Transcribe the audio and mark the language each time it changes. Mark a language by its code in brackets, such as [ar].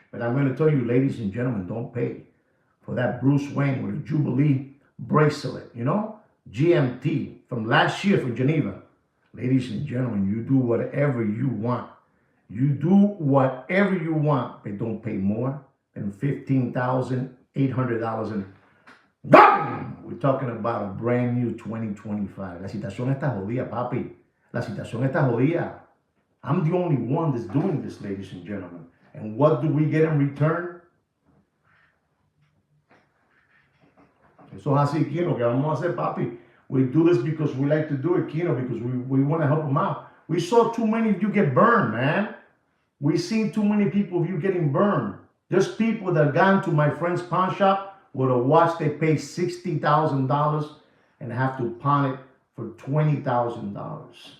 [en] But I'm going to tell you, ladies and gentlemen, don't pay for that Bruce Wayne with a Jubilee bracelet, you know, GMT from last year from Geneva. Ladies and gentlemen, you do whatever you want. You do whatever you want, but don't pay more than $15,800. And ¡bam! We're talking about a brand new 2025. [es] La situación está jodida, papi. La situación está jodida. [en] I'm the only one that's doing this, ladies and gentlemen. And what do we get in return? [es] Eso es así, Kino, que vamos a hacer, papi. [en] We do this because we like to do it, Kino, because we want to help them out. We saw too many of you get burned, man. We seen too many people of you getting burned. There's people that gone to my friend's pawn shop with a watch they pay $60,000 and have to pawn it for $20,000.